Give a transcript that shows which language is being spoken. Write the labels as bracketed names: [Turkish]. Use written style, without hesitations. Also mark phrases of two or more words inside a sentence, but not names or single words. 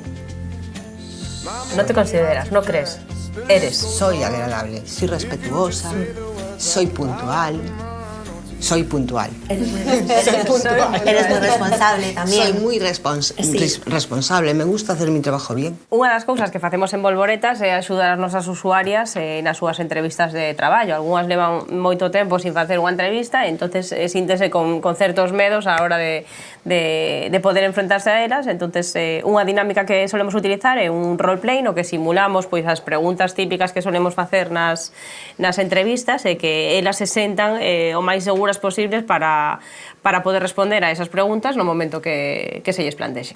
[Spanish] No te consideras, no crees. Eres. Soy agradable, soy respetuosa, soy puntual, Soy puntual. Eres muy responsable también. Soy muy responsable, me gusta hacer mi trabajo bien. [Galician] Unha das cousas que facemos en Volvoretas é axudar as nosas usuarias nas súas entrevistas de traballo. Algúnas levan moito tempo sin facer unha entrevista e entonces síntese con certos medos a hora de poder enfrentarse a elas. Entonces, unha dinámica que solemos utilizar é un roleplay no que simulamos pois as preguntas típicas que solemos facer nas entrevistas e que elas se sentan o máis seguras posibles para poder responder a esas preguntas no momento que se lles plantexen.